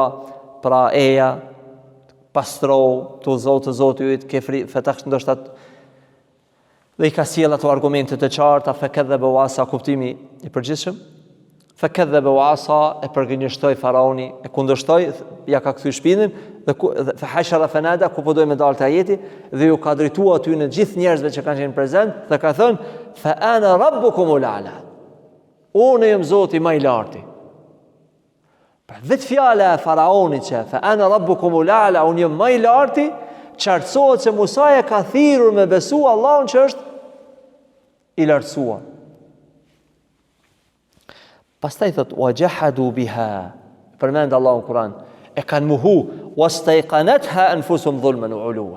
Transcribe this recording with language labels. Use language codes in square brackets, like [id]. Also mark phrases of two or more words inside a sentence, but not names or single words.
[sq] Pra eja pastro të Zotit kefri fetash ndoshta dhe i ka sjell ato argumente të qarta [ar] fakadhaba wa asa, [sq] kuptimi i përgjithshëm. [ar] Fakadhaba wa asa [sq] e përgënjeshtoi Faraoni, e kundërshtoi, ja ka kthy shpinën dhe [ar] fahashara fanada, [sq] ku po dojmë dalë te ajeti dhe ju ka drejtuar aty në gjithë njerëzve që kanë qenë prezant dhe ka thënë [ar] fa ana rabbukumul a'la. [sq] Unë jam Zoti më i larti. Vetë fjala e Faraonit që [ar] fa ana rabbukumul a'la, [sq] unë jam më i larti, qartësohet se Musa e ka thirrur me besu Allahun që është i lartësuar. Pastaj thot [ar] wajahadu biha, [sq] përmend Allahu në Kur'an, e kanë mohu [ar] wastayqanatha anfusuhum dhulman wa uluwa.